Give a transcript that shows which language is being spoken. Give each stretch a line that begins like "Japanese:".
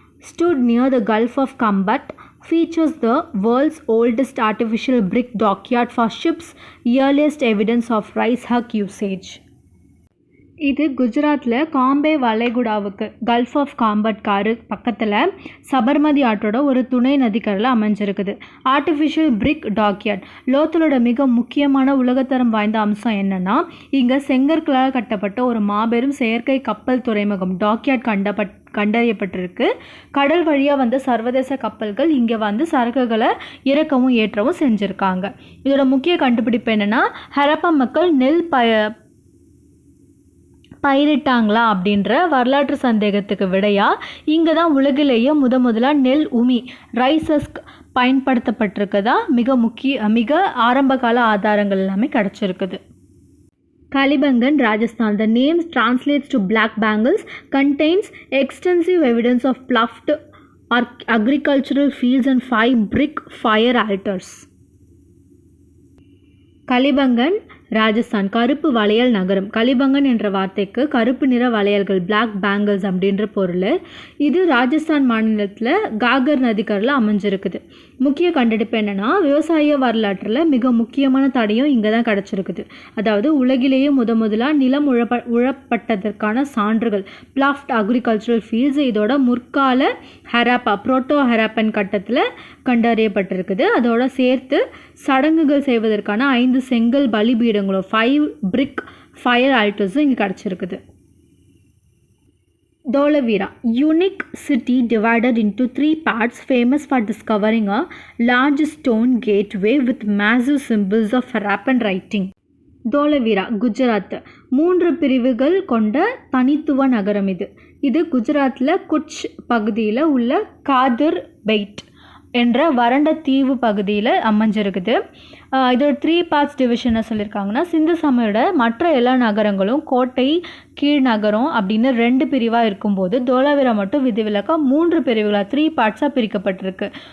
English: stood near the Gulf of Kambat, features the world's oldest artificial brick dockyard for ships, earliest evidence of rice huck usage.
Tamil: இது குஜராத்தில் Cambay வளைகுடாவுக்கு gulf of combat பக்கத்தில் சபர்மதி ஆற்றோட ஒரு துணை நதிக்கரையில் அமைஞ்சிருக்குது. Artificial பிரிக் dockyard. லோத்தலோட மிக முக்கியமான உலகத்தரம் வாய்ந்த அம்சம் என்னென்னா, இங்கே செங்கற்களால் கட்டப்பட்ட ஒரு மாபெரும் செயற்கை கப்பல் துறைமுகம் டாக்யார்ட் கண்டறியப்பட்டிருக்கு. கடல் வழியாக வந்த சர்வதேச கப்பல்கள் இங்கே சரக்குகளை இறக்கவும் ஏற்றவும் செஞ்சுருக்காங்க. இதோட முக்கிய கண்டுபிடிப்பு என்னென்னா, ஹரப்பா மக்கள் நெல் பயிரிட்டாங்களா அப்படின்ற வரலாற்று சந்தேகத்துக்கு விடையா இங்கே தான் உலகிலேயே முதலாக நெல் உமி ரைசஸ்க் பயன்படுத்தப்பட்டிருக்கதா மிக ஆரம்பகால ஆதாரங்கள் எல்லாமே கிடச்சிருக்குது.
English: Kalibangan, Rajasthan. The name translates to black bangles, contains extensive evidence of ploughed agricultural fields and 5 brick fire altars.
Tamil: Kalibangan Rajasthan கருப்பு வளையல் நகரம். கலிபங்கன் என்ற வார்த்தைக்கு கருப்பு நிற வளையல்கள் பிளாக் பேங்கிள்ஸ் அப்படின்ற பொருள். இது ராஜஸ்தான் மாநிலத்தில் காகர் நதிக்கரையில் அமைஞ்சிருக்குது. முக்கிய கண்டுபிடிப்பு என்னென்னா விவசாய வரலாற்றில் மிக முக்கியமான தடையும் இங்கே தான் கிடச்சிருக்குது. அதாவது உலகிலேயே முதலாக நிலம் உழப்பட்டதற்கான சான்றுகள் பிளாஃப்ட் அக்ரிகல்ச்சரல் ஃபீல்ட்ஸ் இதோட முற்கால ஹராப்பா புரோட்டோ ஹராப்பன் கட்டத்தில் கண்டறியப்பட்டிருக்குது. அதோட சேர்த்து சடங்குகள் செய்வதற்கான 5 செங்கல் பலிபீடங்களும்
English: 5 brick fire altars
Tamil: இங்கே கிடச்சிருக்குது.
English: Dholavira, unique city divided into 3 parts, famous for discovering a large stone gateway with massive symbols of Harappan writing.
Tamil: Dholavira Gujarat 3 பிரிவுகள் கொண்ட தனித்துவ நகரம் இது. இது குஜராத்தில் குட்ச் பகுதியில் உள்ள காதர் பெய்ட் என்ற வறண்ட தீவு பகுதியில் அமைஞ்சிருக்குது. இதோட 3 பார்ட்ஸ் டிவிஷனை சொல்லியிருக்காங்கன்னா சிந்து சமயோட மற்ற எல்லா நகரங்களும் கோட்டை கீழ் நகரம் அப்படின்னு 2 பிரிவாக இருக்கும்போது தோலாவீரா மட்டும் விதிவிலக்காக 3 பிரிவுகளாக 3 பார்ட்ஸாக பிரிக்கப்பட்டிருக்கு.